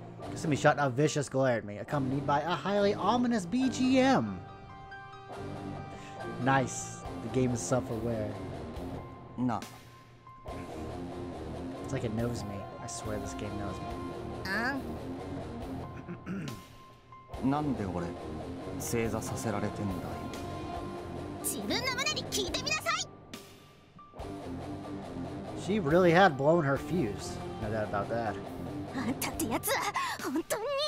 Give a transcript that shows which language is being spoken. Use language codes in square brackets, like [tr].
[en] Kasumi shot a vicious glare at me, accompanied by a highly ominous BGM. Nice. The game is self-aware. No. It's like it knows me. I swear this game knows me. [ja] なんで俺正座させられてんだい。自分の胸に聞いてみなさい。 [en] She really had blown her fuse. No doubt about that. [ja] あんたってやつは本当に。